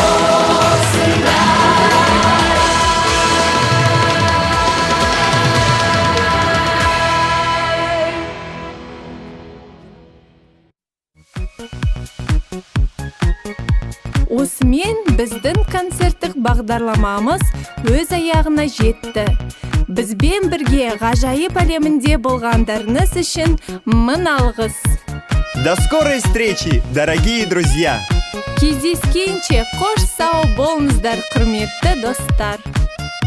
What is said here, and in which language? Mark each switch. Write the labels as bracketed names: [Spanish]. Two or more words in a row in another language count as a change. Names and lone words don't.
[Kazakh] Осымен біздің концерттік бағдарламамыз өз аяғына жетті. Бізбен бірге ғажайып әлемінде болғандарыңыз үшін мың алғыс. [Russian] До скорой встречи, дорогие друзья! [Kazakh] Кездескенше қош сау болыңыздар, құрметті достар.